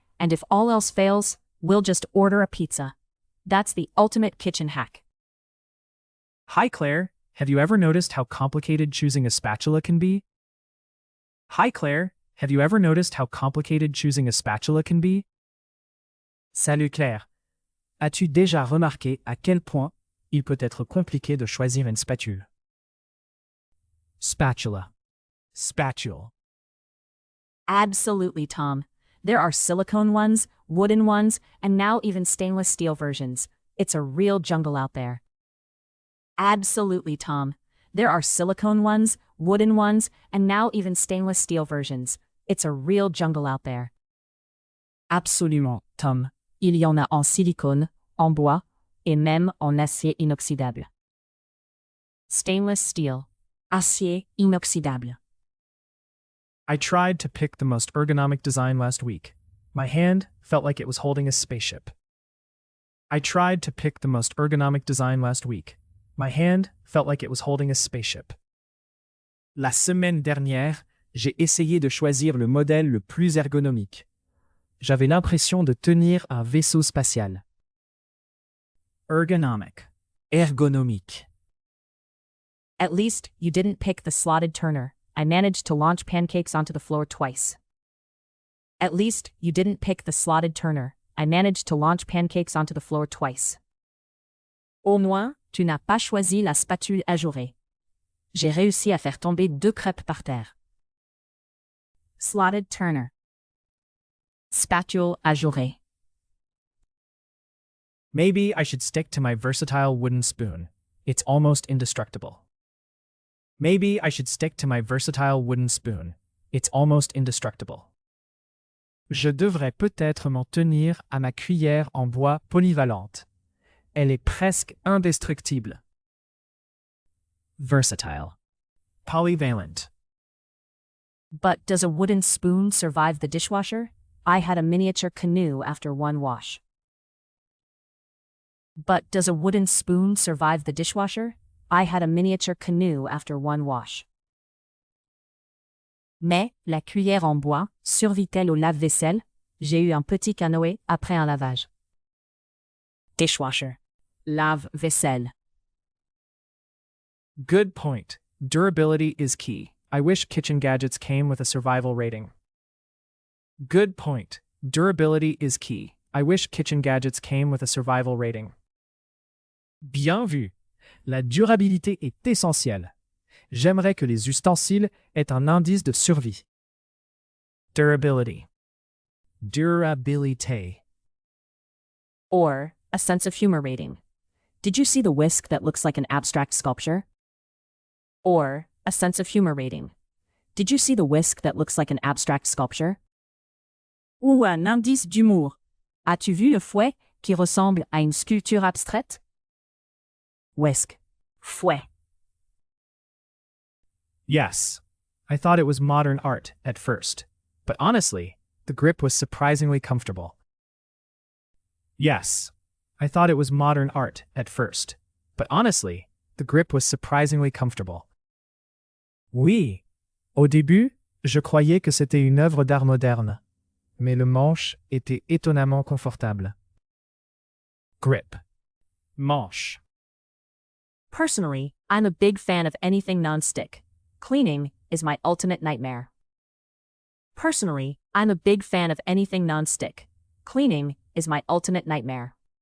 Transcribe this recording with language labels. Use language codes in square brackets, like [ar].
[en] And if all else fails, we'll just order a pizza. That's the ultimate kitchen hack. Hi Claire, have you ever noticed how complicated choosing a spatula can be? Hi Claire, have you ever noticed how complicated choosing a spatula can be? [fr] Salut Claire. As-tu déjà remarqué à quel point il peut être compliqué de choisir une spatule? [en] Spatula. Spatule. Absolutely, Tom. There are silicone ones, wooden ones, and now even stainless steel versions. It's a real jungle out there. Absolutely, Tom. There are silicone ones, wooden ones, and now even stainless steel versions. It's a real jungle out there. [fr] Absolument, Tom. Il y en a en silicone, en bois, et même en acier inoxydable. [en] Stainless steel. [fr] Acier inoxydable. [en] I tried to pick the most ergonomic design last week. My hand felt like it was holding a spaceship. I tried to pick the most ergonomic design last week. My hand felt like it was holding a spaceship. [fr] La semaine dernière, j'ai essayé de choisir le modèle le plus ergonomique. J'avais l'impression de tenir un vaisseau spatial. [en] Ergonomic. [fr] Ergonomique. [en] At least you didn't pick the slotted turner. I managed to launch pancakes onto the floor twice. At least you didn't pick the slotted turner. I managed to launch pancakes onto the floor twice. [fr] Au moins, tu n'as pas choisi la spatule ajourée. J'ai réussi à faire tomber 2 crêpes par terre. [en] Slotted turner. [fr] Spatule ajourée. [en] Maybe I should stick to my versatile wooden spoon. It's almost indestructible. Maybe I should stick to my versatile wooden spoon. It's almost indestructible. [fr] Je devrais peut-être m'en tenir à ma cuillère en bois polyvalente. Elle est presque indestructible. [en] Versatile. Polyvalent. But does a wooden spoon survive the dishwasher? I had a miniature canoe after one wash. But does a wooden spoon survive the dishwasher? I had a miniature canoe after one wash. [fr] Mais, la cuillère en bois, survit-elle au lave-vaisselle? J'ai eu un petit canoë après un lavage. [en] Dishwasher. Lave-vaisselle. Good point. Durability is key. I wish kitchen gadgets came with a survival rating. Good point. Durability is key. I wish kitchen gadgets came with a survival rating. [fr] Bien vu. La durabilité est essentielle. J'aimerais que les ustensiles aient un indice de survie. [en] Durability. Durabilité. Or a a sense of humor rating. Did you see the whisk that looks like an abstract sculpture? Or, a sense of humor rating. Did you see the whisk that looks like an abstract sculpture? [fr] Ou un indice d'humour. As-tu vu le fouet qui ressemble à une sculpture abstraite? [en] Whisk. Fouet. Yes. I thought it was modern art at first, but honestly, the grip was surprisingly comfortable. Yes. I thought it was modern art at first, but honestly, the grip was surprisingly comfortable. [fr] Oui. Au début, je croyais que c'était une œuvre d'art moderne, mais le manche était étonnamment confortable. [en] Grip. Manche. Personally, I'm a big fan of anything non-stick. Cleaning is my ultimate nightmare. Personally, I'm a big fan of anything non-stick. Cleaning is my ultimate nightmare.